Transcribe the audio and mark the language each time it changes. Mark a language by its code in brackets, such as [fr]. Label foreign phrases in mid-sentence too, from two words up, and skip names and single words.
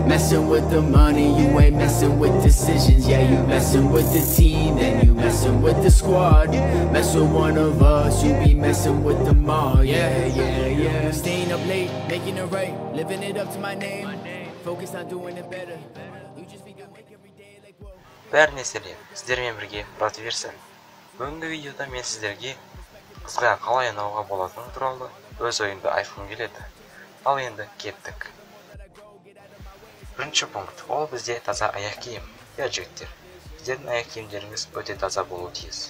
[en] Messing with the money, you ain't messing with decisions. Yeah, you messing with the team, then you messing with the squad. Mess with one of us, you be messing with them all. Yeah. Staying up late, making it right, living it up to my name. Focus on doing it better. You just be good, make every day like whoa. [kk] Бәріне сәлем, сіздермен бірге Мұрат Версен. Бүгінгі видеода мен сіздерге қызға қалай ұнауға болатыны туралы өз ойымды айтқым келеді. Ал енді кеттік. Бірінші пункт, ол бізде таза аяқ киім. Я жігіттер, сіздердің аяқ киімдеріңіз өте таза болуы тиіс.